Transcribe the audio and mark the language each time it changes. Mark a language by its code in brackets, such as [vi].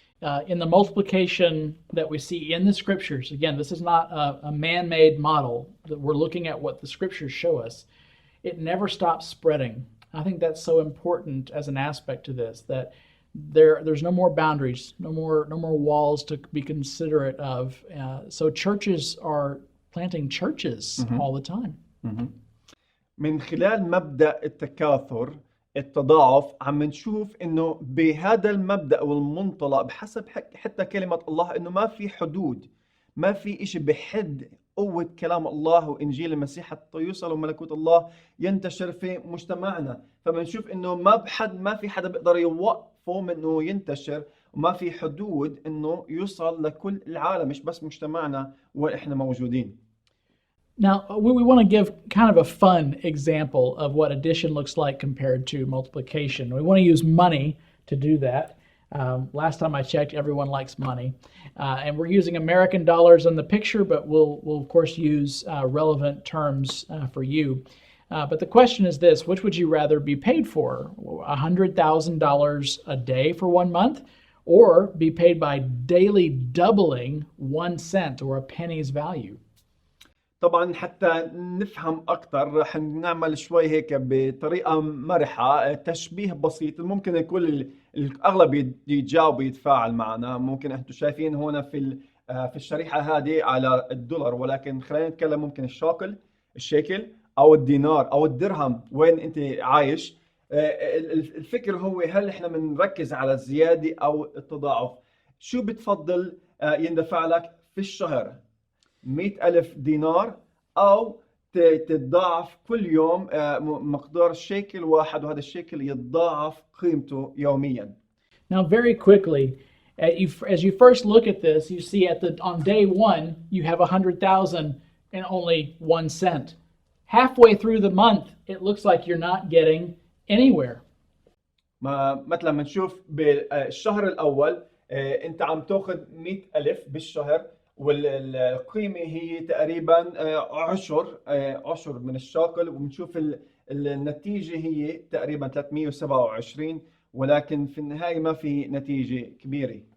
[en] In the multiplication that we see in the scriptures, again, this is not a man-made model, that we're looking at what the scriptures show us. It never stops spreading. I think that's so important as an aspect to this, that there's no more boundaries, no more walls to be considerate of. So churches are planting churches all the time. [ar] من خلال مبدأ التكاثر التضاعف عم نشوف انه بهذا المبدأ والمنطلق بحسب حتى كلمة الله انه ما في حدود، ما في اشي بحد قوة كلام الله وانجيل المسيح حتى يوصل وملكوت الله ينتشر في مجتمعنا. فبنشوف انه ما في حدا بيقدر يوقفه من انه ينتشر، وما في حدود انه يوصل لكل العالم، مش بس مجتمعنا واحنا موجودين. [en] Now, we want to give kind of a fun example of what addition looks like compared to multiplication. We want to use money to do that. Last time I checked, everyone likes money. And we're using American dollars in the picture, but we'll of course use relevant terms for you. But the question is this: which would you rather be paid for? $100,000 a day for 1 month, or be paid by daily doubling 1 cent or a penny's value? [ar] طبعا حتى نفهم أكثر رح نعمل شوي هيك بطريقة مرحة تشبيه بسيط ممكن يكون الأغلب يتجاوب يتفاعل معنا. ممكن أنتم شايفين هنا في الشريحة هذه على الدولار، ولكن خلينا نتكلم ممكن الشيكل أو الدينار أو الدرهم وين أنت عايش. الفكر هو هل إحنا بنركز على الزيادة أو التضاعف؟ شو بتفضل يندفع لك في الشهر؟ 100,000 دينار أو تتضاعف كل يوم مقدار شيكل واحد، وهذا الشيكل يتضاعف قيمته يوميا. [en] Now very quickly, as you first look at this, you see on day one, you have 100,000 and only 1 cent. Halfway through the month, it looks like you're not getting anywhere. [ar] مثلا بنشوف بالشهر الأول أنت عم تأخذ 100,000 بالشهر، والقيمة هي تقريبا عشر من الشاكل، وبنشوف النتيجة هي تقريبا 327، ولكن في النهاية ما في نتيجة كبيرة.